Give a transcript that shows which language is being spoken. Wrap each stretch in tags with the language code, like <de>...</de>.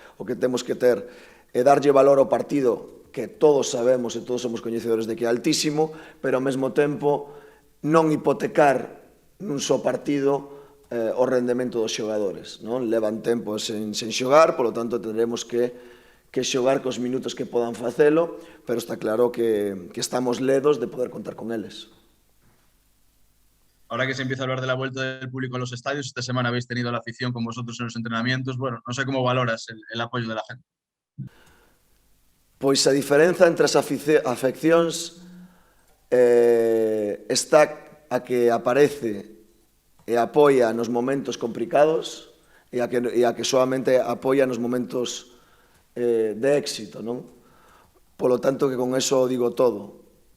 <gl>O que temos que ter é darlle valor ao partido, que todos sabemos e todos somos coñecedores de que é altísimo, pero ao mesmo tempo non hipotecar nun só partido o rendemento dos xogadores. Levan tempo sen xogar, polo tanto tendremos que xogar cos minutos que podan facelo, pero está claro que estamos ledos de poder contar con eles.</gl> <es>Ahora que se empieza a hablar de la vuelta del público a los estadios, esta semana habéis tenido la afición con vosotros en los entrenamientos. Bueno, no sé cómo valoras el apoyo de la gente.</es> <gl>Pois a diferenza entre as afeccións está a que aparece e apoia nos momentos complicados e a que solamente apoia nos momentos de éxito, non? Polo tanto, que con eso digo todo.</gl>